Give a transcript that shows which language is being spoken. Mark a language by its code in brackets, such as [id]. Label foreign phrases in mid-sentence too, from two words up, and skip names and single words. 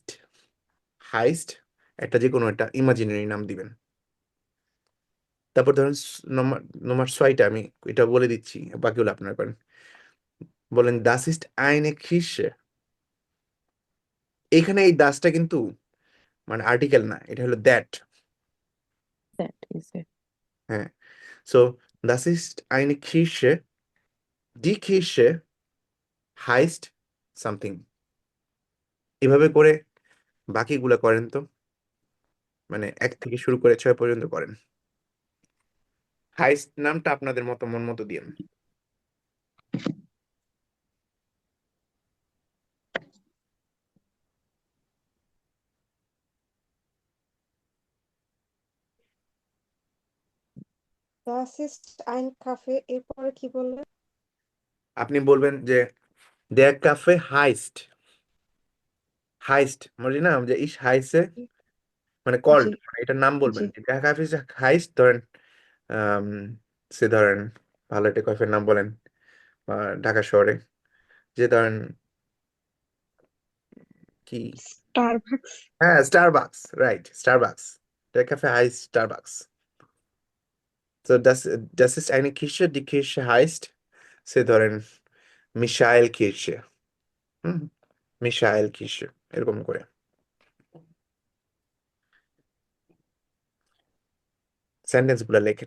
[bn] হাইস্ট একটা যে কোনো একটা ইমাজিনারি নাম দিবেন। তারপর ধরেন নম্বর নম্বর 6টা আমি এটা বলে দিচ্ছি, বাকিগুলো আপনারা করেন। [de] বলেন das ist eine Kirche. [bn] এখানে এই দাসটা কিন্তু মানে আর্টিকেল না, এটা হলো দ্যাট। [en] That is it. [de] হ্যাঁ, so das ist eine Kirche die Kirche heißt সামথিং। [bn] এভাবে করে বাকিগুলা করেন তো, মানে 1 থেকে শুরু করে 6 পর্যন্ত করেন। হাইস্ট নামটা আপনাদের মতো মন মতো দিয়েন। [de] Das ist ein Café, [bn] এরপরে কি বললেন? আপনি বলবেন যে [de] der Kaffee heißt, [bn] হাইস্ট মানে না যে [de] ich heiße [bn] মানে কল্ড, জি মানে এটার নাম বলবেন জি [de] যে der Kaffee heißt. [bn] ধরেন আম, সে ধরেন ভালো একটা কফির নাম বলেন ঢাকা শহরে, যে ধরেন কি, স্টারবাকস। হ্যাঁ স্টারবাকস, রাইট, স্টারবাকস, [de] der Kaffee heißt Starbucks. So das ist eine Kirche, die Kirche heißt, [bn] সে ধরেন মিশাইল কিরশে। হুম, মিশাইল কিরশে, এরকম করে সেন্টেন্স গুলা লেখেন।